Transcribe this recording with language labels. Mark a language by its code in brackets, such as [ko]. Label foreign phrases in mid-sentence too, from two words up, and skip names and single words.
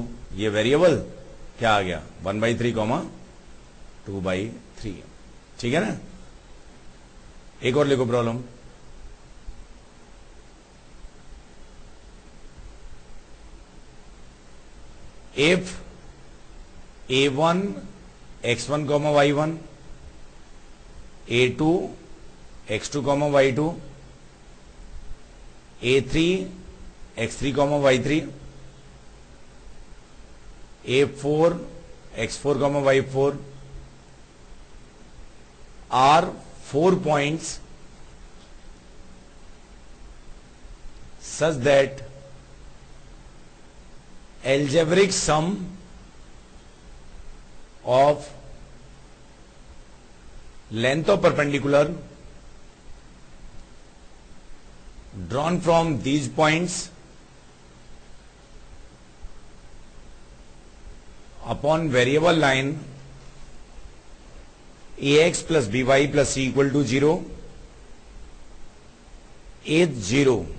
[hi] ये वेरिएबल क्या आ गया? 1/3 कॉमा 2/3. ठीक है ना? एक और लिखो प्रॉब्लम. [en] if a1 x1 comma y1, a2 x2 comma y2, a3 x3 comma y3, a4 x4 comma y4 are 4 points such that algebraic sum of length of perpendicular drawn from these points upon variable line ax plus by plus c equal to 0 is 0.